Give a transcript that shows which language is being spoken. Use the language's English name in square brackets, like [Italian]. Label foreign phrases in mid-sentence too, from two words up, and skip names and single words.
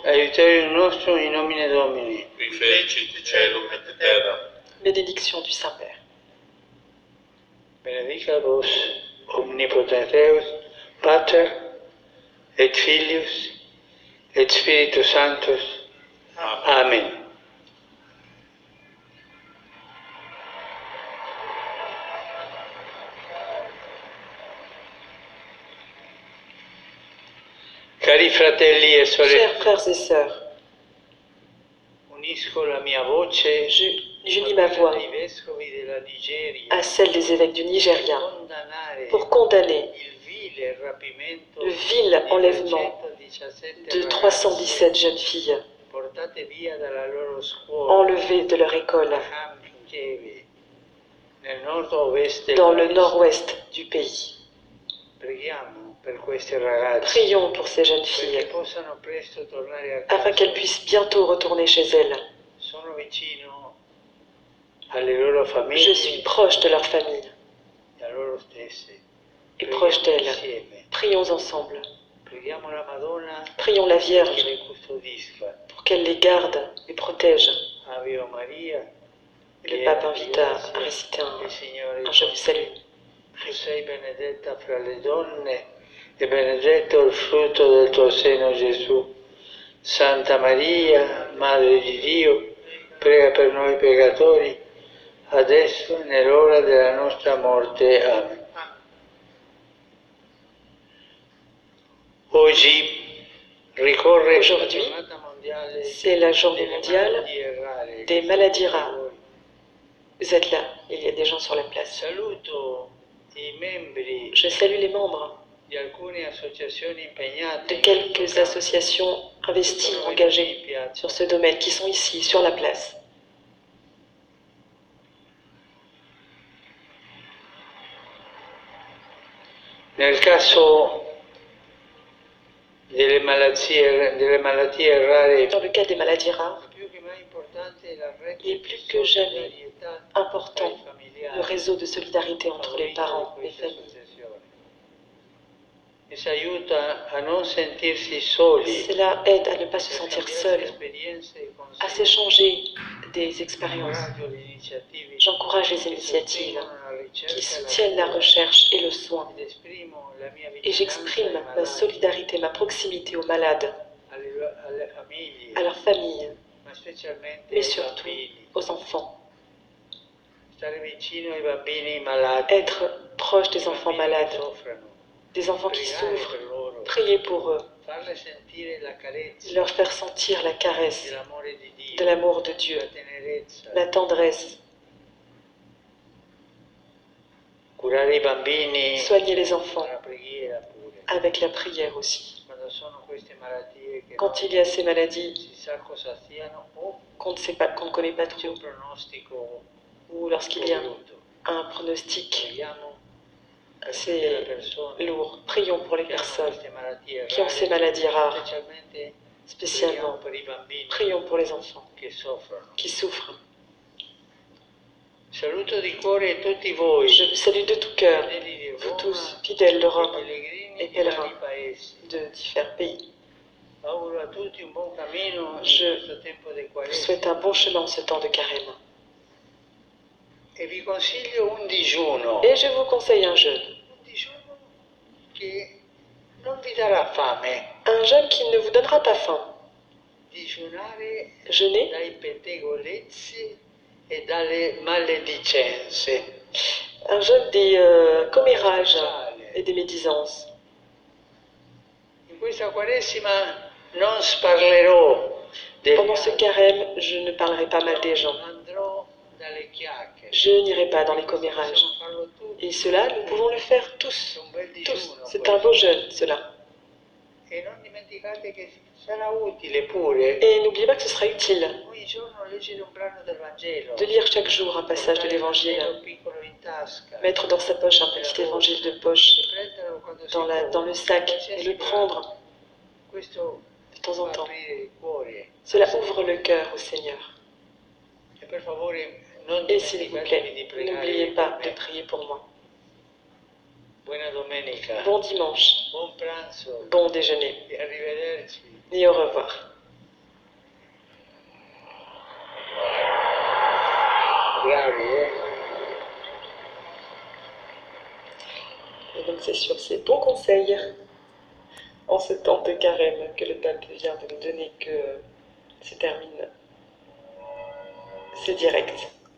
[Latin] Aiuterium nostrum in nomine Domini. Qui fecit caelum et terra. [French] Bénédiction du Saint-Père. [Latin] Benedicat vos omnipotens Deus, Pater et Filius et Spiritus Sanctus. Amen. Amen. [Italian] Cari fratelli e sorelle, [French] Chers frères et sœurs, [Italian] unisco la mia voce [French] j'unis ma voix [Italian] ai vescovi della Nigeria [French] à celle des évêques du Nigeria [Italian] condannare [French] pour condamner [Italian] il vile rapimento [French] le vil enlèvement [Italian] di 317 [French] de 317 jeunes filles [Italian] portate via dalla loro scuola [French] enlevées de leur école [Italian] a Hamkeve, nel nord-ovest [French] dans [Italian] del [French] le [Italian] paese. [French] nord-ouest du pays. [Italian] Preghiamo per queste ragazze [French] Prions pour ces jeunes [Italian] perché [French] filles [Italian] possano presto tornare a casa. [French] afin qu'elles puissent bientôt retourner chez elles. [Italian] Sono vicino alle loro [French] Je [Italian] famiglie [French] suis proche de leur famille [Italian] e a loro stesse. [French] et proche [Italian] Preghiamo [French] d'elles. [Italian] insieme. [French] Prions ensemble. [Italian] Preghiamo la Madonna [French] Prions la [Italian] che [French] Vierge [Italian] le custodisca. [French] pour qu'elle les garde, les protège. [Italian] Ave Maria. [French] Le pape invita à réciter [Italian] Il Signore [French] un Je vous salue. [Italian] Tu sei benedetta fra le donne e benedetto il frutto del tuo seno, Gesù. Santa Maria, Madre di Dio, prega per noi peccatori, adesso e nell'ora della nostra morte. Amen. Oggi ricorre [French] Aujourd'hui, [Italian] la giornata mondiale [French] C'est la journée [Italian] delle [French] mondiale [Italian] malattie rare. [French] des maladies rares. Vous êtes là, il y a des gens sur la place. [Italian] Saluto i membri [French] Je salue les membres [Italian] di alcune associazioni impegnate [French] de quelques associations investies, engagées sur ce domaine, qui sont ici, sur la place. [Italian] Nel caso delle malattie rare, [French] Dans le cas des maladies rares, [Italian] più che mai importante è la rete [French] il est plus que jamais important le réseau de solidarité entre les parents, les familles. [Italian] E ci aiuta a non sentirsi soli, [French] Cela aide à ne pas se sentir seul, à s'échanger des expériences. J'encourage les initiatives qui soutiennent la recherche et le soin. Et j'exprime ma solidarité, ma proximité aux malades, à leurs familles, mais surtout aux enfants. Être proche des enfants malades, des enfants qui souffrent, prier pour eux, leur faire sentir la caresse de l'amour de Dieu, la tendresse. [Italian] Curare i bambini [French] Soigner les enfants [Italian] con la preghiera pure. [French] avec la prière aussi. [Italian] Quando sono queste malattie che [French] Quand il y a ces maladies [Italian] si sa cosa siano o [French] qu'on ne sait pas, qu'on ne connaît pas trop, [Italian] un pronostico [French] ou lorsqu'il y a [Italian] brutto. [French] un pronostic, [Italian] Preghiamo [French] C'est lourd. Prions pour les personnes qui ont ces maladies rares, spécialement. Prions pour les enfants qui souffrent. [Italian] Saluto di cuore tutti voi, [French] Je vous salue de tout cœur, [Italian] fedeli di [French] vous [Italian] Roma, [French] tous, fidèles de Rome [Italian] pellegrini [French] et [Italian] di vari [French] pèlerins [Italian] paesi. [French] de différents pays. [Italian] Auguro a tutti un buon cammino in [French] Je [Italian] questo tempo di [French] vous [Italian] Quaresima. [French] souhaite un bon chemin en ce temps de carême. [Italian] E vi consiglio un digiuno. [French] Et je vous conseille un jeûne. [Italian] Un digiuno che non vi darà fame. [French] Un jeûne qui ne vous donnera pas faim. [Italian] Digiunare [French] Jeûner [Italian] dai pettegolezzi e dalle maledicenze. [French] un jeûne des commérages et des médisances. [Italian] In questa Quaresima non sparlerò [French] Pendant ce carême, je ne parlerai pas mal des gens. [Italian] andrò dalle chiacchiere. [French] Je n'irai pas dans les commérages. [Italian] Possiamo farlo tutti. [French] Et cela, nous pouvons le faire tous. [Italian] È un bel [French] Tous. [Italian] digiuno [French] C'est [Italian] questo. [French] un beau jeûne, cela. [Italian] E non dimenticate che sarà utile pure [French] Et n'oubliez pas que ce sera utile [Italian] ogni giorno leggere un brano del Vangelo. [French] de lire chaque jour un passage de l'Évangile, [Italian] Vangelo piccolo in tasca. [French] mettre dans sa poche un petit évangile de poche, [Italian] E prenderlo quando si può. [French] dans le sac, et [Italian] Qualsiasi [French] le prendre [Italian] Questo [French] de temps en [Italian] fa [French] temps. [Italian] aprire il cuore. [French] Cela ouvre le cœur au Seigneur. [Italian] E per favore non [French] Et s'il vous [Italian] dimenticatevi di [French] plaît, n'oubliez [Italian] pregare [French] pas [Italian] per [French] de [Italian] me. [French] prier pour moi. [Italian] Buona domenica. [French] Bon dimanche, [Italian] Buon pranzo. [French] bon déjeuner, [Italian] E arrivederci. [French] et au revoir. [Italian] Bravi, [French] Et donc c'est sur ces bons conseils, en ce temps de carême que le pape vient de nous donner, que se termine ce direct.